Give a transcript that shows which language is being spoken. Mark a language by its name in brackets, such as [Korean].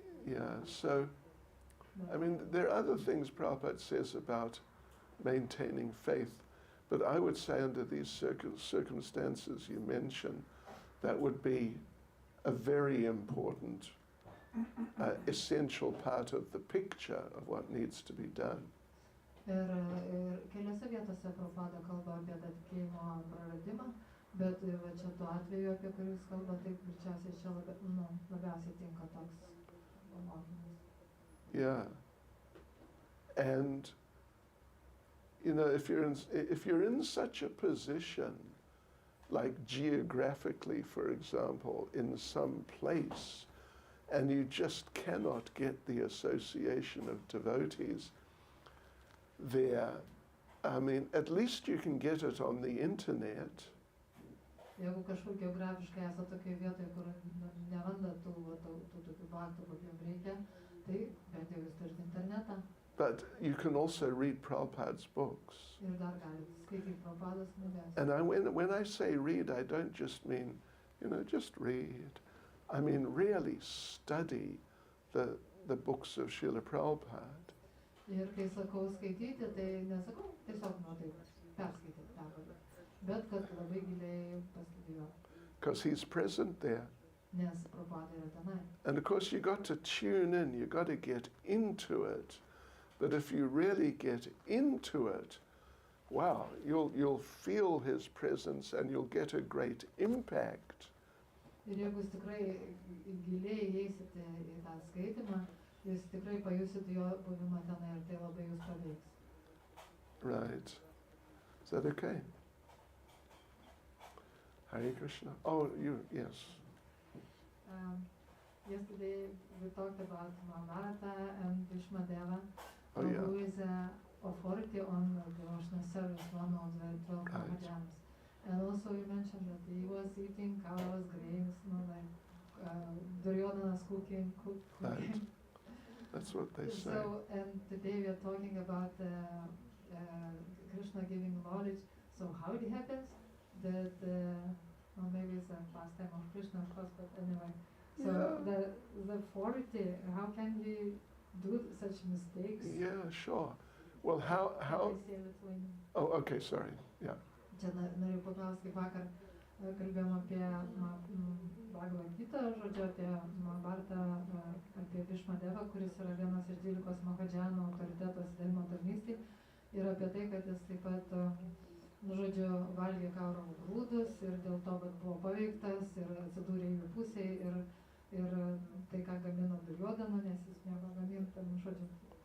[English] Yeah, so, I mean, there are other things Prabhupada says about maintaining faith, but I would say under these circumstances you mentioned, that would be a very important, essential part of the picture of what needs to be done. [Lithuanian] Ir keliose vietose Prabhupada kalba apie tą tikėjimo praradimą, bet va čia tuo atveju, apie kurį jūs kalbate, taip greičiausiai čia labiausiai tinka toks mokymas. Yeah. [English] And, if you're in such a position, like geographically, for example, in some place, and you just cannot get the association of devotees there, I mean, at least you can get it on the internet. [Lithuanian] Jeigu kažkur geografiškai esate tokioje vietoje, kur neranda tų tokių bhaktų, kokių reikia, tai bent jau jūs turite internetą. [English] But you can also read Prabhupada's books. [Lithuanian] Ir dar galite skaityti Prabhupados knygas. [English] And when I say read, I don't just mean, just read. I mean, really study the books of Srila Prabhupada. [Lithuanian] Ir kai sakau skaityti, tai nesakau tiesiog taip perskaityti pervarę, bet kad labai giliai pastudijuoti. [English] Because he's present there. [Lithuanian] Nes Prabhupada yra tenai. [English] And of course, you got to tune in, you got to get into it. But if you really get into it, wow, you'll feel his presence and you'll get a great impact. [Lithuanian] Ir jeigu jūs tikrai giliai įeisite į tą skaitimą, jūs tikrai pajusite jo buvimą tenai ir tai labai jūs paveiks. [English] Right. Is that okay? Hare Krishna. Oh, yes. Yesterday we talked about Mahabharata and Bhishmadeva, Oh, yeah. who is authority on devotional service, one of the 12 Mahajanas. And also you mentioned that he was eating cows, grains, like Duryodhana's cooking. Right. That's what they say. So, and today we are talking about Krishna giving knowledge. So how it happens that, well, maybe it's a pastime of Krishna, of course, but anyway. So the authority, how can he do such mistakes? Yeah, sure. Well, how? Oh, okay, sorry. Yeah. [Lithuanian] Čia norėjau paklausti, vakar kalbėjom apie Bhagavatam, žodžiu, apie Mahabharatą, apie Bhishmadevą, kuris yra vienas iš 12 Mahadžanų autoritetas daimo tarnystėj, ir apie tai, kad jis taip pat, žodžiu, valgė kauro grūdus ir dėl to buvo paveiktas ir atsidūrė jų pusėje ir tai, ką gamino Duryodhana, nes jis mėgo gaminti, žodžiu.